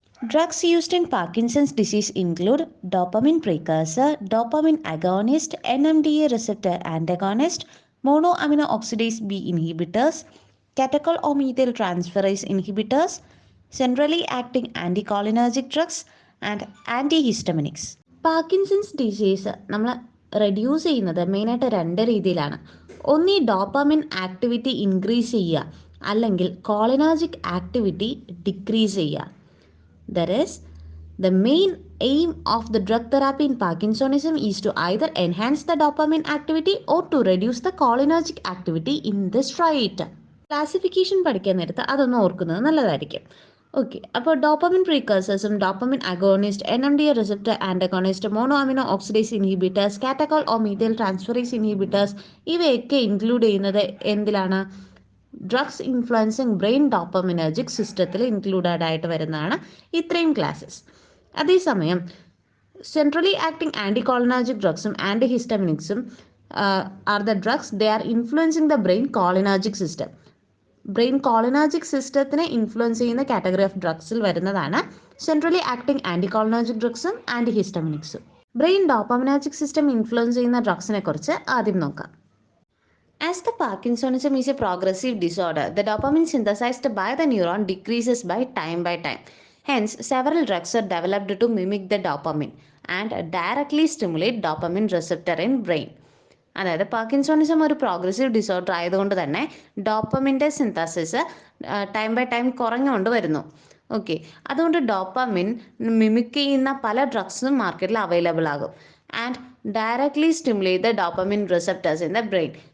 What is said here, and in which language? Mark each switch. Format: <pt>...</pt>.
<en>Drugs used in Parkinson's disease include dopamine precursor, dopamine agonist, NMDA receptor antagonist, monoamino oxidase B inhibitors, catechol or methyl transferase inhibitors, centrally acting anticholinergic drugs, and antihistaminics.</en> <ml>Parkinson's disease നമ്മൾ reduce ചെയ്യുന്നത് മെയിനായിട്ട് 2 രീതിയിലാണ്. ഒന്ന് ഈ dopamine activity increase ചെയ്യുക, അല്ലെങ്കിൽ cholinergic activity decrease ചെയ്യുക.</ml> <en>That is, the main aim of the drug therapy in Parkinsonism is to either enhance the dopamine activity or to reduce the cholinergic activity in this trait.</en> <ml>Classification പഠിക്കാൻ നേരത്ത് അതൊന്ന് ഓർക്കുന്നത് നല്ലതായിരിക്കും. Okay, അപ്പോൾ dopamine പ്രീകേഴ്സേഴ്സും dopamine agonist, NMDA receptor antagonist, mono amino oxidase inhibitors, കാറ്റക്കോൾ or methyl transferase inhibitors ഇവയൊക്കെ include ചെയ്യുന്നത് എന്തിലാണ്? Drugs influencing brain ഡോപ്പമിനർജിക് സിസ്റ്റത്തിൽ included ആയിട്ട് വരുന്നതാണ് ഇത്രയും ക്ലാസ്സസ്. അതേസമയം</ml> <en>Centrally acting anticholinergic ഡ്രഗ്സും ആൻറ്റിഹിസ്റ്റമിനിക്സും are the drugs they are influencing the brain cholinergic system.</en> <ml>Brain cholinergic സിസ്റ്റത്തിനെ influence ചെയ്യുന്ന category of ഡ്രഗ്സിൽ വരുന്നതാണ് centrally acting ആൻറ്റികോളിനർജിക് ഡ്രഗ്സും ആൻറ്റിഹിസ്റ്റമിനിക്സും. Brain ഡോപ്പമിനർജിക് system influence ചെയ്യുന്ന ഡ്രഗ്സിനെ കുറിച്ച് ആദ്യം നോക്കാം.</ml> <en>As the Parkinsonism is a progressive disorder, the dopamine synthesized by the neuron decreases by time. Hence, several drugs are developed to mimic the dopamine and directly stimulate dopamine receptor in brain.</en> <ml>അതായത് parkinsonism ഒരു progressive disorder ആയതുകൊണ്ട് തന്നെ ഡോപ്പമിൻ്റെ synthesis time by time കുറഞ്ഞുകൊണ്ട് വരുന്നു. Okay, അതുകൊണ്ട് dopamine mimic ചെയ്യുന്ന പല ഡ്രഗ്സും മാർക്കറ്റിൽ available ആകും.</ml> <en>And directly stimulate the dopamine receptors in the brain.</en>